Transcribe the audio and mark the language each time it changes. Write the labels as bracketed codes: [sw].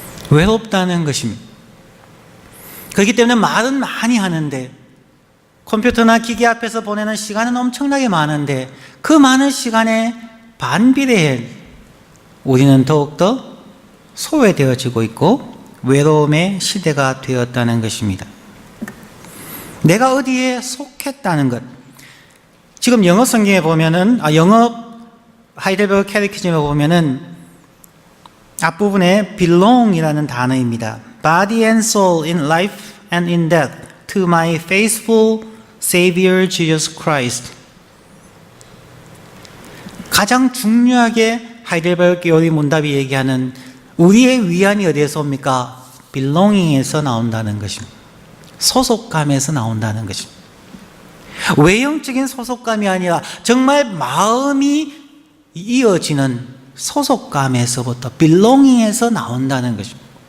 [ko] 외롭다는 것입니다. 그렇기 때문에 말은 많이 하는데 컴퓨터나 기계 앞에서 보내는 시간은 엄청나게 많은데 그 많은 시간에 반비례해 우리는 더욱더 소외되어지고 있고 외로움의 시대가 되었다는 것입니다. 내가 어디에 속했다는 것. 지금 영어 성경에 보면은, 영어 하이델베르그 캐티키즘에 보면은 앞부분에 belong이라는 단어입니다. [en] Body and soul in life and in death to my faithful Savior Jesus Christ. [ko] 가장 중요하게 하이델베르그 요리 문답이 얘기하는 우리의 위안이 어디에서 옵니까? belonging에서 나온다는 것입니다. 소속감에서 나온다는 것입니다. 외형적인 소속감이 아니라 정말 마음이 이어지는 소속감에서부터 belonging에서 나온다는 것입니다.